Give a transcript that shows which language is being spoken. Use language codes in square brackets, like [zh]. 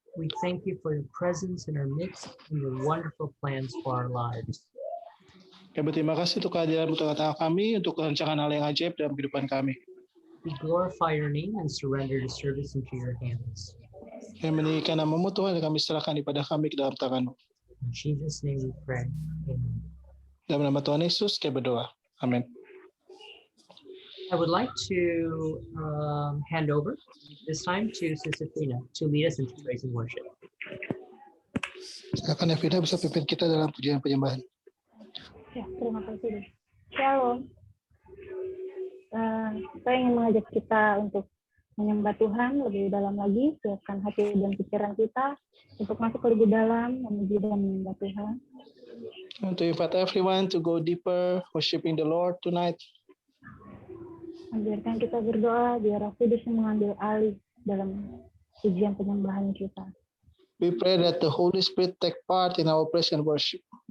[en] We thank you for your presence in our midst and your wonderful plans for our lives. [id] Kami berterima kasih untuk kehadiran-Mu tengah-tengah kami, untuk rancangan hal yang ajaib dalam kehidupan kami. [en] We glorify your name and surrender the service into your hands. [id] Kami meninggikan nama-Mu, Tuhan, dan kami serahkan ibadah kami ke dalam tangan-Mu. [en] In Jesus' name we pray. Amen. [id] Dalam nama Tuhan Yesus, kami berdoa. Amin. [en] I would like to hand over this time to Sister Fina to lead us into praise and worship. [id] Silakan Evina bisa pimpin kita dalam pujian penyembahan. Ya, terima kasih. Shalom. Saya ingin mengajak kita untuk menyembah Tuhan lebih dalam lagi, siapkan hati dan pikiran kita untuk masuk lebih dalam, memuji dan menyembah Tuhan. [en] To invite everyone to go deeper, worshiping the Lord tonight. [id] Biarkan kita berdoa, biar Roh Kudus mengambil alih dalam pujian penyembahan kita. [en] We pray that the Holy Spirit take part in our praise and worship.